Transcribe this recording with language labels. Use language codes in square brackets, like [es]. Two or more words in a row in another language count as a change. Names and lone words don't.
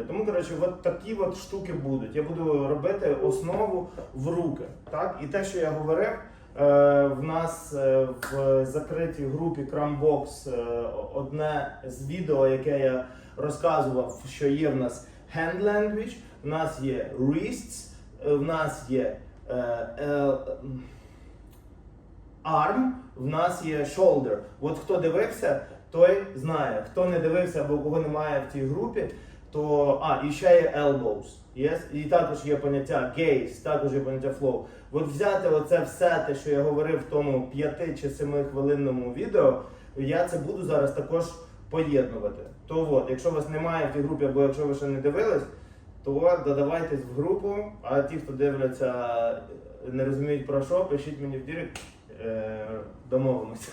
[uk] Тому, коротше, от такі от штуки будуть. Я буду робити основу в руки. Так? І те, що я говорив, в нас в закритій групі Крамбокс одне з відео, яке я розказував, що є в нас [en] hand language, [uk] в нас є wrists, в нас є arm, в нас є shoulder. От хто дивився, той знає. Хто не дивився або кого немає в тій групі, то... і ще є elbows. Yes? І також є поняття gaze, також є поняття flow. От взяти оце все те, що я говорив в тому 5 чи 7 хвилинному відео, я це буду зараз також поєднувати. То от, якщо вас немає в тій групі, або якщо ви ще не дивились, то додавайтесь в групу, а ті, хто дивляться, не розуміють про що, пишіть мені в директ, домовимося.